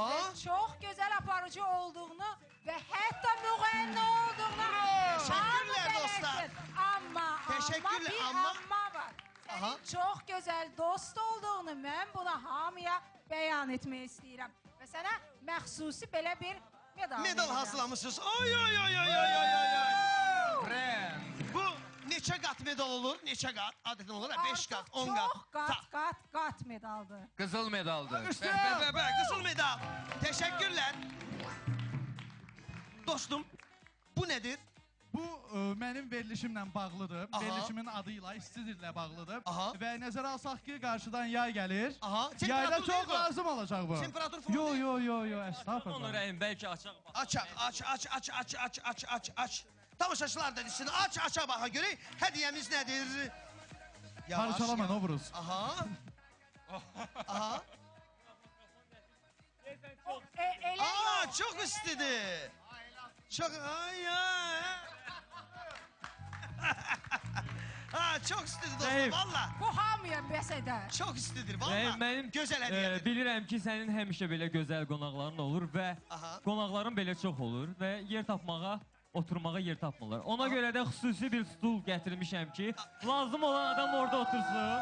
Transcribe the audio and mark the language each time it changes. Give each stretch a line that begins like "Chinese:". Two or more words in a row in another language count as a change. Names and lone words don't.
Azerbaijani: və çox gözəl aparıcı olduğunu və hətta müğənni olduğunu Təşəkkürlər hamı dostlar. bələddir. Amma Təşəkkürlər, bir amma- amma var. Aha. Sənin çox gözəl dost olduğunu mən buna hamıya bəyan etmək istəyirəm. Və sənə məxsusi belə bir medal Medal verəcəm. hazırlamışsınız. Oy oy oy oy oy oy oy. Rəm. Bu neçə qat medal olur? Neçə qat? Adətən olur ha, 5 qat, 10 qat. Çox qat medaldır. Qızıl medaldır. Qızıl medal.
Turkish: Teşekkürler. Dostum, bu nedir?
Azerbaijani: Bu mənim verilişimlə bağlıdır. Aha. Verilişimin adıyla, istidirlə bağlıdır. Aha. Və nəzərə alsaq ki, qarşıdan yay gəlir. Aha. Yayda Temperatur çox
Turkish: ne bu?
Azerbaijani: lazım olacaq bu. Temperatur Yo falan yo yo yo, estağfurullah. Rəhim bəlkə açaq. Aç. Tamaşaçılar da desin, aç baxa görək. Hədiyəmiz nədir? Parçalama Novruz. Aha. Aha. Elə Aa,
Turkish: çok istidir. Çok,
Azerbaijani: ay ay.
Turkish: Ha, çok istidir dostum,
Azerbaijani: Rəhim. valla. bu hamıya bəs edər.
Turkish: Çok istidir, valla.
Azerbaijani: Rəhim mənim Gözəl hədiyədir. bilirəm ki, sənin həmişə belə gözəl qonaqların olur və Aha. qonaqların belə çox olur və yer tapmağa, oturmağa yer tapmırlar. Ona görə də xüsusi bir stul gətirmişəm ki, lazım olan adam orada otursun.